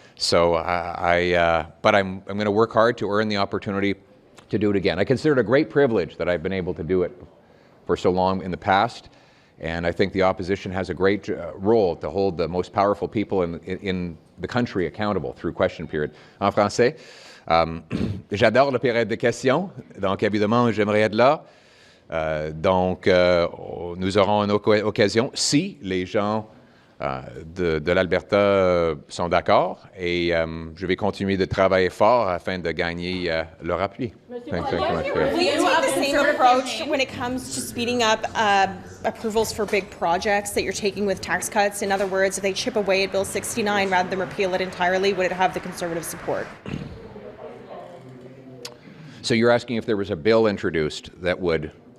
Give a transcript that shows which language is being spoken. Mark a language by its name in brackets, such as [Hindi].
[English] So but I'm going to work hard to earn the opportunity to do it again. I consider it a great privilege that I've been able to do it for so long in the past. And I think the opposition has a great role to hold the most powerful people in the country accountable through question period. [French] En français, j'adore la période de questions, donc évidemment, j'aimerais être là. Donc, nous aurons une occasion, si les gens de l'Alberta sont d'accord, et je vais continuer de travailler fort afin de gagner leur appui. [English] Thank you much, Pierre. Will you take the same approach when it comes to speeding up approvals for big projects that you're taking with tax cuts? In other words, if they chip away at Bill 69 rather than repeal it entirely, would it have the Conservative support? So you're asking if there was a bill introduced that would...